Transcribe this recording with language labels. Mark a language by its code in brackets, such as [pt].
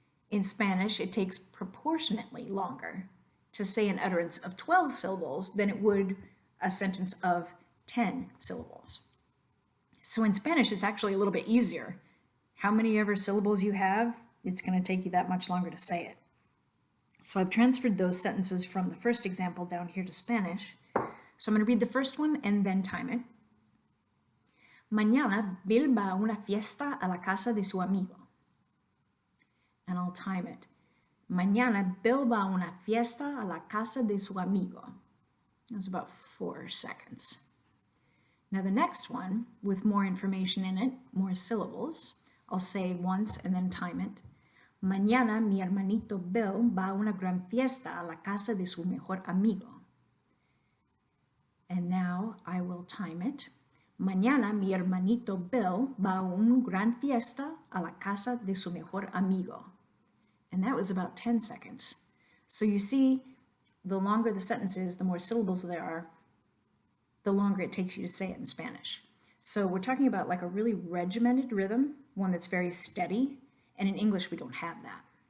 [en] In Spanish, it takes proportionately longer to say an utterance of 12 syllables than it would a sentence of 10 syllables. So in Spanish, it's actually a little bit easier. How many ever syllables you have, it's going to take you that much longer to say it. So I've transferred those sentences from the first example down here to Spanish. So I'm going to read the first one and then time it. [es] Mañana Bill va a una fiesta a la casa de su amigo. [en] And I'll time it. [es] Mañana Bill va a una fiesta a la casa de su amigo. [en] That's about 4 seconds. Now the next one, with more information in it, more syllables, I'll say once and then time it. [es] Mañana mi hermanito Bill va a una gran fiesta a la casa de su mejor amigo. [en] And now I will time it. [es] Mañana mi hermanito Bill va a una gran fiesta a la casa de su mejor amigo. [en] And that was about 10 seconds. So you see, the longer the sentence is, the more syllables there are, the longer it takes you to say it in Spanish. So we're talking about like a really regimented rhythm, one that's very steady, and in English we don't have that.